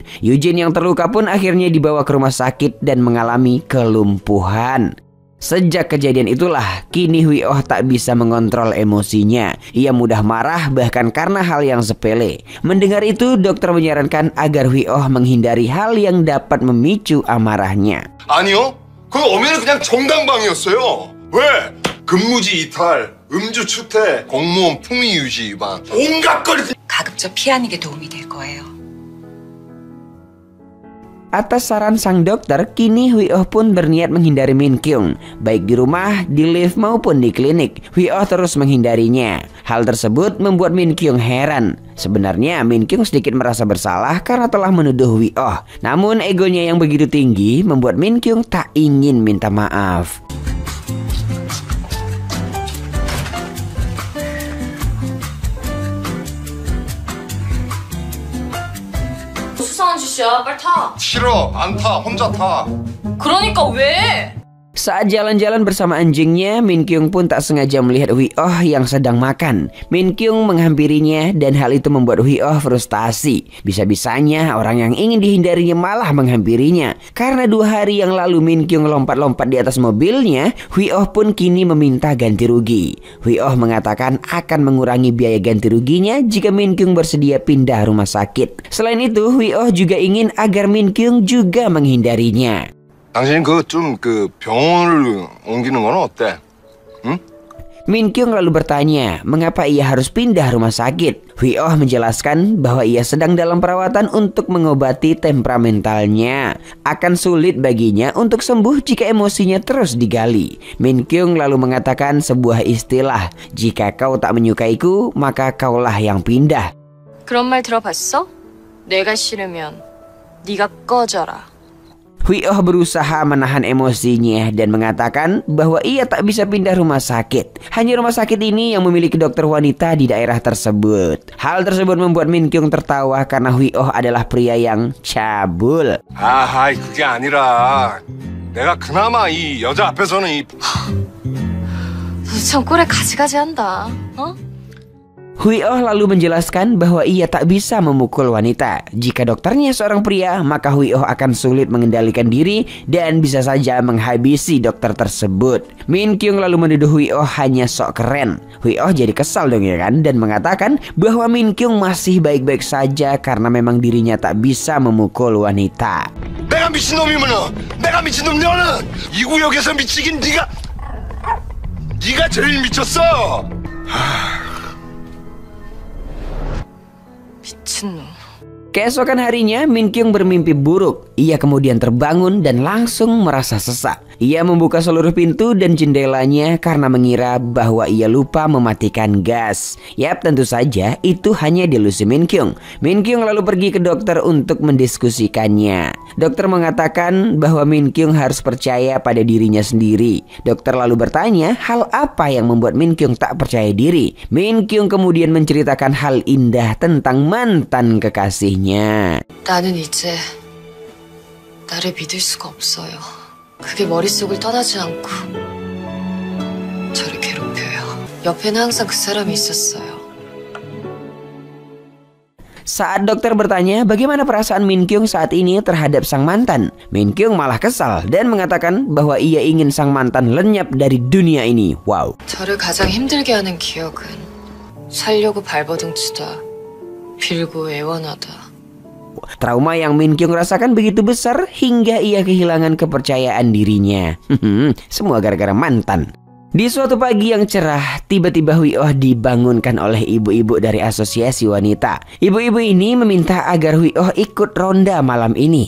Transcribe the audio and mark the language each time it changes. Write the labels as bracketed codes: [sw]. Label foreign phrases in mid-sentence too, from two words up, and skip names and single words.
[id] Eugene yang terluka pun akhirnya dibawa ke rumah sakit dan mengalami kelumpuhan. Sejak kejadian itulah, kini Hui Oh tak bisa mengontrol emosinya. Ia mudah marah bahkan karena hal yang sepele. Mendengar itu, dokter menyarankan agar Hui Oh menghindari hal yang dapat memicu amarahnya. [ko] 아니요. 그 엄연히 그냥 정당방위였어요. 왜? 근무지 이탈, 음주 추태, 공무원 품위 유지 위반, 온갖 거리. 가급적 피하는 게 도움이 될 거예요. [id] Atas saran sang dokter, kini Hui Oh pun berniat menghindari Min Kyung. Baik di rumah, di lift maupun di klinik, Hui Oh terus menghindarinya. Hal tersebut membuat Min Kyung heran. Sebenarnya Min Kyung sedikit merasa bersalah karena telah menuduh Hui Oh. Namun egonya yang begitu tinggi membuat Min Kyung tak ingin minta maaf. [ko] 수상한 짓이야. 빨리 타. 싫어. 안 타. 혼자 타. 그러니까 왜? [id] Saat jalan-jalan bersama anjingnya, Min Kyung pun tak sengaja melihat Hui Oh yang sedang makan. Min Kyung menghampirinya dan hal itu membuat Hui Oh frustasi. Bisa-bisanya orang yang ingin dihindarinya malah menghampirinya. Karena 2 hari yang lalu Min Kyung lompat-lompat di atas mobilnya, Hui Oh pun kini meminta ganti rugi. Hui Oh mengatakan akan mengurangi biaya ganti ruginya jika Min Kyung bersedia pindah rumah sakit. Selain itu, Hui Oh juga ingin agar Min Kyung juga menghindarinya. [ko] 당신 병원을 옮기는 건 어때? 응? [id] Min Kyung lalu bertanya mengapa ia harus pindah rumah sakit. Hui Oh menjelaskan bahwa ia sedang dalam perawatan untuk mengobati temperamentalnya. Akan sulit baginya untuk sembuh jika emosinya terus digali. Min Kyung lalu mengatakan sebuah istilah, jika kau tak menyukaiku maka kaulah yang pindah. [ko] 그런 말 들어봤어? 내가 싫으면 네가 꺼져라. [id] Hui Oh berusaha menahan emosinya dan mengatakan bahwa ia tak bisa pindah rumah sakit. Hanya rumah sakit ini yang memiliki dokter wanita di daerah tersebut. Hal tersebut membuat Min Kyung tertawa karena Hui Oh adalah pria yang cabul. [ko] 아이, 그게 아니라 내가 그나마 이 여자 앞에서는 참 꼴에 가지가지한다. 어? [id] Hui Oh lalu menjelaskan bahwa ia tak bisa memukul wanita. Jika dokternya seorang pria, maka Hui Oh akan sulit mengendalikan diri dan bisa saja menghabisi dokter tersebut. Min Kyung lalu menuduh Hui Oh hanya sok keren. Hui Oh jadi kesal dong ya kan, dan mengatakan bahwa Min Kyung masih baik-baik saja karena memang dirinya tak bisa memukul wanita. [ko] 내가 미친놈이면 내가 미친놈 너는 이 구역에서 미치긴 네가 제일 미쳤어. 미친놈. [id] Keesokan harinya, Min Kyung bermimpi buruk. Ia kemudian terbangun dan langsung merasa sesak. Ia membuka seluruh pintu dan jendelanya karena mengira bahwa ia lupa mematikan gas. Yap, tentu saja itu hanya delusi Min Kyung. Min Kyung lalu pergi ke dokter untuk mendiskusikannya. Dokter mengatakan bahwa Min Kyung harus percaya pada dirinya sendiri. Dokter lalu bertanya hal apa yang membuat Min Kyung tak percaya diri. Min Kyung kemudian menceritakan hal indah tentang mantan kekasihnya. [ko] 나는 이제 나를 믿을 수가 없어요. 그게 머릿속을 떠나지 않고 저를 괴롭혀요. 옆에는 항상 그 사람이 있었어요. [id] Saat dokter bertanya bagaimana perasaan Min Kyung saat ini terhadap sang mantan, Min Kyung malah kesal dan mengatakan bahwa ia ingin sang mantan lenyap dari dunia ini. Wow. [ko] 저를 가장 힘들게 하는 기억은 살려고 발버둥 치다 빌고 애원하다. [id] Trauma yang Min Kyung rasakan begitu besar hingga ia kehilangan kepercayaan dirinya. Semua gara-gara mantan. Di suatu pagi yang cerah, tiba-tiba Hui Oh dibangunkan oleh ibu-ibu dari asosiasi wanita. Ibu-ibu ini meminta agar Hui Oh ikut ronda malam ini.